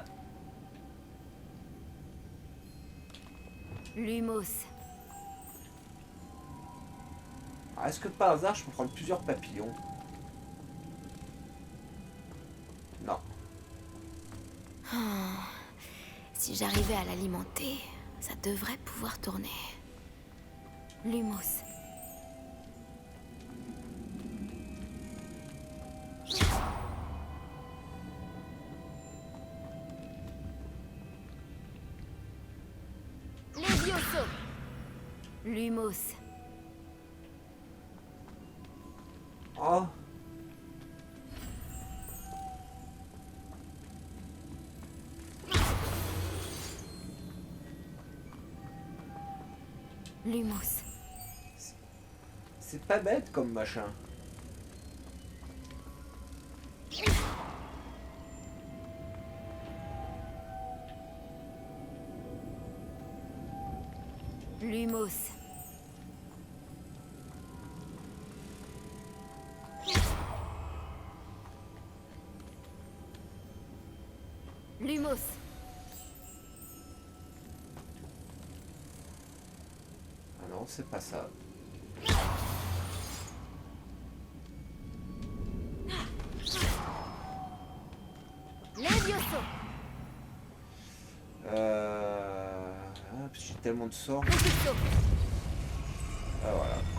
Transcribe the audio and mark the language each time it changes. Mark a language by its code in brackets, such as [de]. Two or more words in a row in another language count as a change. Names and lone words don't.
[la] Lumos. [fr] Alors, est-ce que par hasard je peux prendre plusieurs papillons? Non. Si j'arrivais à l'alimenter, ça devrait pouvoir tourner. [la] Lumos. Levioso. Lumos. Oh. Lumos. [fr] C'est pas bête comme machin. [la] Lumos. Lumos. [fr] Ah non, c'est pas ça. [la] Levioso. [fr] Ah, j'ai tellement de sorts. [la] Refluxo. [fr] Ah voilà.